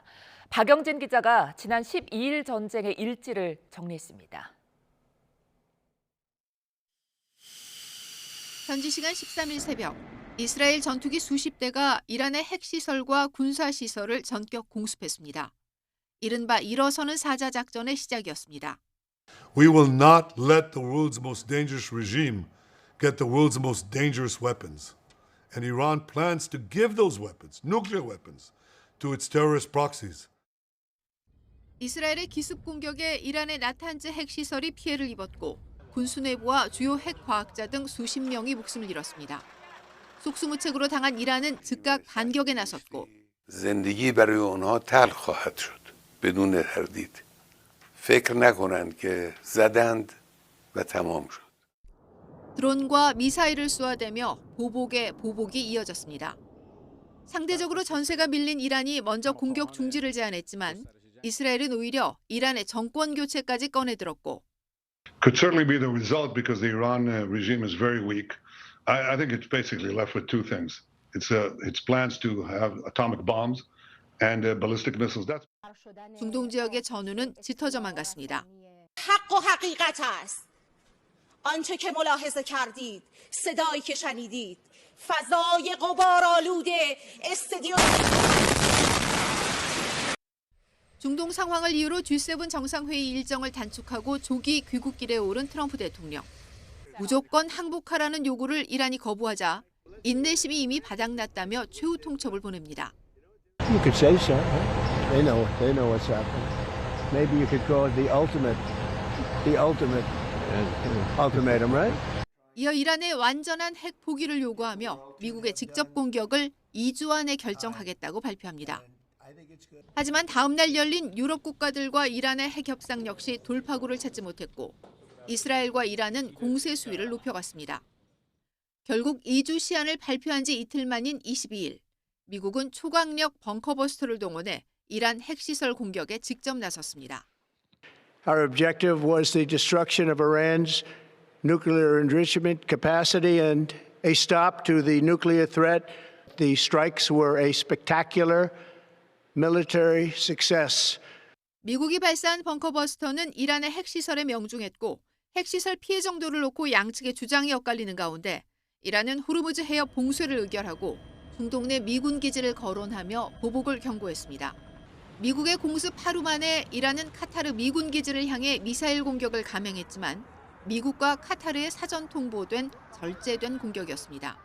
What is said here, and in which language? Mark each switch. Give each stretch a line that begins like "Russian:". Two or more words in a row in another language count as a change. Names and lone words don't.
Korean: 박영진 기자가 지난 12일 전쟁의 일지를 정리했습니다. 현지 시간 13일 새벽, 이스라엘 전투기 수십 대가 이란의 핵시설과 군사시설을 전격 공습했습니다. 이른바 일어서는 사자 작전의 시작이었습니다.
English: We will not let the world's most dangerous regime get the world's most dangerous weapons. And Iran plans to give those weapons, nuclear weapons, to its terrorist proxies.
Korean: 이스라엘의 기습 공격에 이란의 나탄즈 핵시설이 피해를 입었고 군수 내부와 주요 핵 과학자 등 수십 명이 목숨을 잃었습니다. 속수무책으로 당한 이란은 즉각 반격에 나섰고
Persian: زندگی برای اونها تلخ خواهد شد بدون تردید. فکر نکنند که زدند و تمام شد.
Korean: 드론과 미사일을 쏘아대며 보복에 보복이 이어졌습니다. 상대적으로 전세가 밀린 이란이 먼저 공격 중지를 제안했지만 이스라엘은 오히려 이란의 정권 교체까지 꺼내들었고
English: Could certainly be the result because the Iran regime is very weak. I think it's basically left with two things. It's plans to have atomic bombs and ballistic missiles.
Korean: 중동 지역의 전우는 짙어져만 갔습니다.
Persian: حق و حقیقت است. آنچه که ملاحظه کردید، صدایی که شنیدید، فضای غبارآلود استادیوم
Korean: 중동 상황을 이유로 G7 정상회의 일정을 단축하고 조기 귀국길에 오른 트럼프 대통령. 무조건 항복하라는 요구를 이란이 거부하자 인내심이 이미 바닥났다며 최후 통첩을 보냅니다.
English: You could say so. They know what's happening. Maybe you could call it the ultimate ultimatum, right?
Korean: 이어 이란의 완전한 핵 포기를 요구하며 미국의 직접 공격을 2주 안에 결정하겠다고 발표합니다. 하지만 다음 날 열린 유럽 국가들과 이란의 핵 협상 역시 돌파구를 찾지 못했고 이스라엘과 이란은 공세 수위를 높여갔습니다. 결국 2주 시한을 발표한 지 이틀 만인 22일, 미국은 초강력 벙커버스터를 동원해 이란 핵시설 공격에 직접 나섰습니다.
English: Our objective was the destruction of Iran's nuclear enrichment capacity and a stop to the nuclear threat. The strikes were a spectacular military success.
Korean: 미국이 발사한 벙커버스터는 이란의 핵시설에 명중했고 핵시설 피해 정도를 놓고 양측의 주장이 엇갈리는 가운데 이란은 호르무즈 해협 봉쇄를 의결하고 중동 내 미군 기지를 거론하며 보복을 경고했습니다. 미국의 공습 하루 만에 이란은 카타르 미군 기지를 향해 미사일 공격을 감행했지만 미국과 카타르의 사전 통보된 절제된 공격이었습니다.